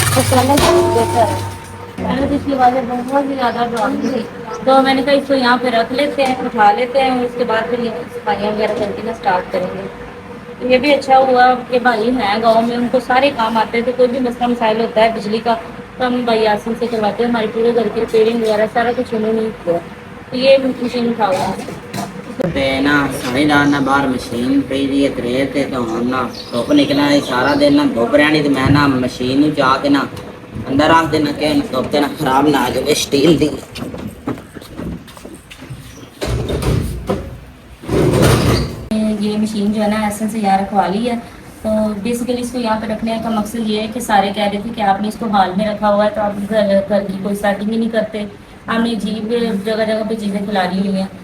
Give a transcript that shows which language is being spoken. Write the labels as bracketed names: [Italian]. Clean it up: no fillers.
[Urdu] پہلے تو اس کی آوازیں بہت ہی زیادہ ڈراتی تھی, تو میں نے کہا اس کو یہاں پہ رکھ لیتے ہیں, اٹھا لیتے ہیں, اور اس کے بعد پھر یہ صفائیاں وغیرہ کر کے نا اسٹارٹ کریں گے. تو یہ بھی اچھا ہوا کہ بھائی ہیں گاؤں میں, ان کو سارے کام آتے ہیں. تو کوئی بھی مسئلہ مسائل ہوتا ہے بجلی کا تو ہم بھائی یاسین سے کرواتے ہیں. ہمارے پورے گھر کی ریپیئرنگ وغیرہ سارا کچھ انہوں نے کیا. تو یہ مشین اٹھاؤ [Punjabi] تے نا ساری رات نا باہر مشین پئی دی ہے ترے تے, تو ہن نا دھوپ نکلنا سارا دن نا دھوپ رہنی, تے میں نا مشین نوں جا کے نا اندر رکھ دینا کہ دھوپ تے نا خراب نہ ہو جاوے سٹیل دی. [Urdu] یہ مشین جو ہے نا ایسن سے یہاں رکھوا لی ہے. تو بیسیکلی اس کو یہاں پہ رکھنے کا مقصد یہ ہے کہ سارے کہہ رہے تھے کہ آپ نے اس کو ہال میں رکھا ہوا ہے, تو آپ گھر کی کوئی سیٹنگ ہی نہیں کرتے, آپ نے عجیب جگہ جگہ پہ چیزیں کھلانی ہوئی ہیں.